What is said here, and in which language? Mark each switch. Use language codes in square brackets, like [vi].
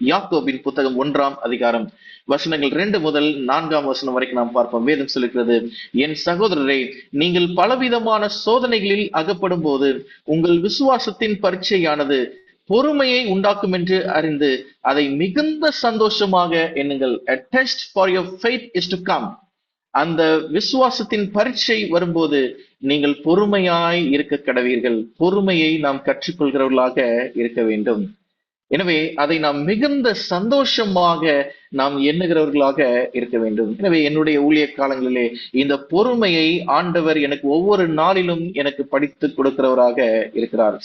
[ta] யாக்கோபின் புத்தகம் 1ஆம் அதிகாரம் வசனங்கள் 2 முதல் 4ஆம் வசனம் வரைக்கும் நாம் பார்ப்போம். வேதம் சொல்லுகிறது, என் சகோதரரை, நீங்கள் பலவிதமான சோதனைகளில் அகப்படும் போது உங்கள் விசுவாசத்தின் பரீட்சையானது பொறுமையை உண்டாக்கும் என்று அறிந்து அதை மிகுந்த சந்தோஷமாக எண்ணுங்கள். [en] A test for your faith is to come. [ta] அந்த விசுவாசத்தின் பரீட்சை வரும்போது நீங்கள் பொறுமையாய் இருக்க கடவீர்கள். பொறுமையை நாம் கற்றுக்கொள்கிறவர்களாக இருக்க வேண்டும். எனவே அதை நாம் மிகுந்த சந்தோஷமாக நாம் எண்ணுகிறவர்களாக இருக்க வேண்டும். எனவே என்னுடைய ஊழிய காலங்களிலே இந்த பொறுமையை ஆண்டவர் எனக்கு ஒவ்வொரு நாளிலும் எனக்கு படித்து கொடுக்கிறவராக இருக்கிறார்.